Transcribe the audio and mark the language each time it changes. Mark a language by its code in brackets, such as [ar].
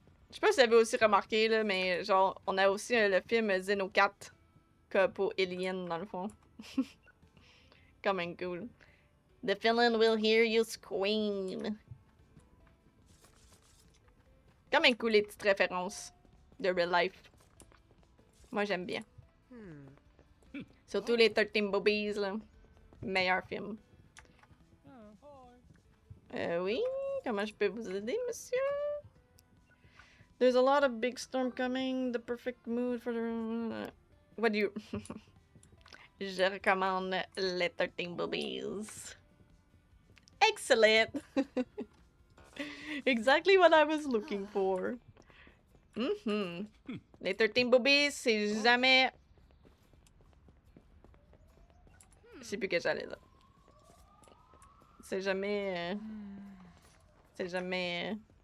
[fr] Je sais pas si vous avez aussi remarqué, là, mais genre, on a aussi le film Xenocat que pour Alien, dans le fond. Quand même cool. [en] The villain will hear you scream. [fr] Quand même cool les petites références de real life. Moi, j'aime bien. Surtout les 13 Boobies, là. Meilleur film. Oui, comment je peux vous aider, monsieur? [en] There's a lot of big storm coming. The perfect mood for the... What do you... [fr] Je recommande les 13 Boobies. [en] Excellent! Exactly what I was looking for. [fr] Les 13 Boobies, c'est jamais... Je sais plus que j'allais là. C'est jamais... C'est jamais...